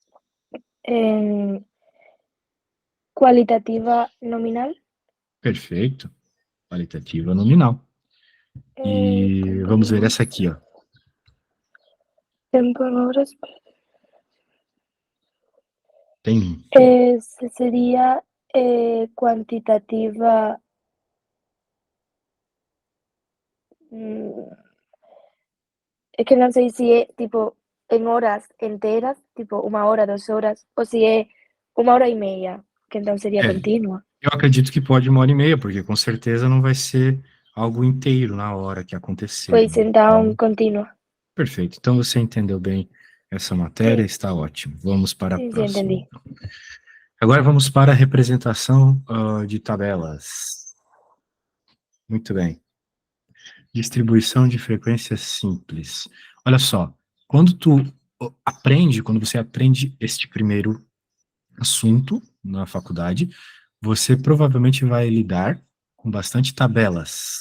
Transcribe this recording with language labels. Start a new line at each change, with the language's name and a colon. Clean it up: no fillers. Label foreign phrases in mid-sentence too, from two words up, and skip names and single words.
Spanish: Cualitativa nominal.
Portuguese: Perfeito. Qualitativa nominal. E vamos ver essa aqui, ó.
Spanish: Tempo en horas.
Portuguese: Tem.
Spanish: Sería cuantitativa. Es que no sé si es tipo en horas enteras, tipo 1 hora, 2 horas, o si es 1 hora y media, que entonces sería
Portuguese: É, continua. eu acredito que pode 1 hora e meia, porque com certeza não vai ser algo inteiro na hora que acontecer,
Spanish: Pues
Portuguese: né?
Spanish: entonces
Portuguese: Então, continua. perfeito. Então você entendeu bem essa matéria,
Spanish: Sí,
Portuguese: está ótimo. Vamos para a
Spanish: sí, sí,
Portuguese: próxima,
Spanish: entendí.
Portuguese: então. Agora vamos para a representação de tabelas. Muito bem. Distribuição de frequência simples. Olha só, quando você aprende este primeiro assunto na faculdade, você provavelmente vai lidar com bastante tabelas.